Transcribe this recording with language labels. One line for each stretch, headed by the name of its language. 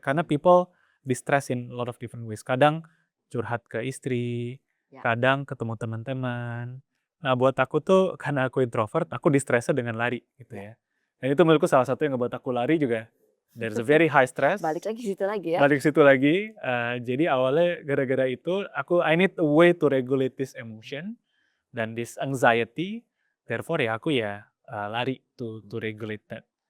English: Karena people distress in a lot of different ways.
Indonesian: Kadang curhat ke istri, Ya. kadang ketemu teman-teman. Nah, buat aku tuh karena aku introvert, aku distressnya dengan lari gitu ya. Dan itu menurutku salah satu yang ngebuat aku lari juga.
English: There's a very high stress.
Indonesian: Balik lagi situ lagi ya. Balik situ lagi. Jadi awalnya gara-gara itu
English: I need a way to regulate this emotion
Indonesian: dan
English: this anxiety.
Indonesian: Therefore ya aku lari
English: to regulate that.